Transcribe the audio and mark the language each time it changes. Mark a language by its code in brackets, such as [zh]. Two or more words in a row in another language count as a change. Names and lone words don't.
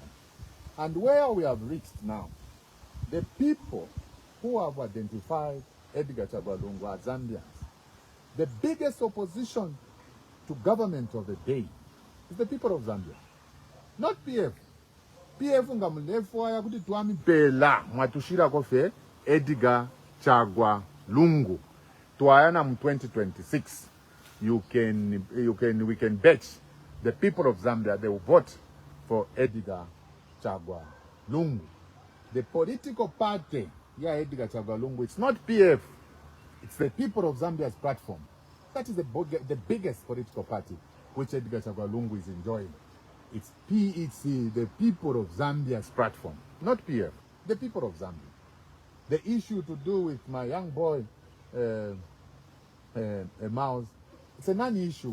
[en] And where we have reached now, the people who have identified Edgar Chagwa as Zambians, the biggest opposition to government of the day is the people of Zambia. Not PF. [bem] PF ngamulefu ya kuti tuami bela mwatushira kofe Edgar Chagwa Lungu. Tuayana mu 2026. [en] We can bet the people of Zambia, they will vote for Edgar Chagwa Lungu. The political party, Edgar Chagwa Lungu, it's not PF. It's the people of Zambia's platform. That is the biggest political party which Edgar Chagwa Lungu is enjoying. It's the people of Zambia's platform, not PF. The people of Zambia. The issue to do with my young boy, Mouse, it's a non-issue.